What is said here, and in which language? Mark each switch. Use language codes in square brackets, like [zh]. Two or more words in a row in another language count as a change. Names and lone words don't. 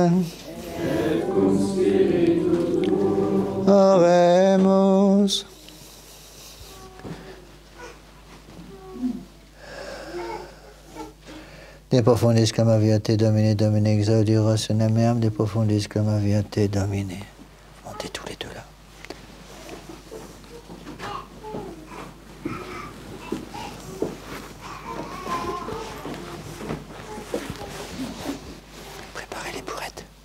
[la] et cum spiritu tuo, oremus. De profundis clamavi te Domine, Domine exaudi rationem meam, de profundis clamavi te Domine. [fr] Montez tous les deux là. Préparez les bourrettes.